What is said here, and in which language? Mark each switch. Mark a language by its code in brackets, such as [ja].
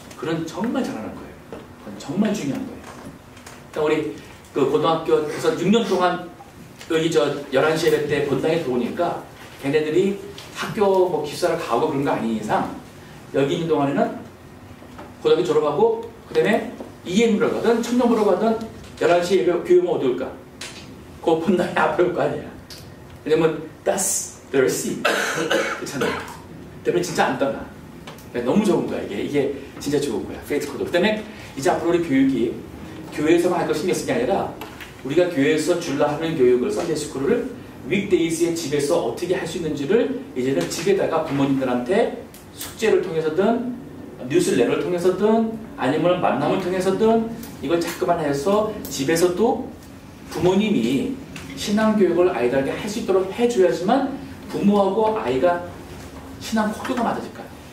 [ko] 그건 정말 잘하는 거예요. 그건 정말 중요한 거예요. 그러니까 우리 고등학교에서 6년 동안 여기 11시 예배 때 본당에 들어오니까 걔네들이 학교 뭐 기숙사를 가고 그런 거 아닌 이상 여기 있는 동안에는 고등학교 졸업하고 그 다음에 EM으로 가든 청년부로 가든 11시 예배 교육은 어디 올까? 그 본당에 앞에 올 거 아니야. 왜냐면 [en] that's their seat. [ko] 그렇잖아요. 때문에 진짜 안 떠나. 그러니까 너무 좋은 거야. 이게 진짜 좋은 거야. 페이스 코드. 그 다음에 이제 앞으로 우리 교육이 교회에서만 할 거 신경 쓰는 게 아니라 우리가 교회에서 줄라 하는 교육을 썬데이 스쿨을 윅데이즈에 집에서 어떻게 할 수 있는지를 이제는 집에다가 부모님들한테 숙제를 통해서든 뉴스레터를 통해서든 아니면 만남을 통해서든 이걸 자꾸만 해서 집에서도 부모님이 신앙교육을 아이들에게 할 수 있도록 해줘야지만 부모하고 아이가 신앙 코드가 맞아질 거야.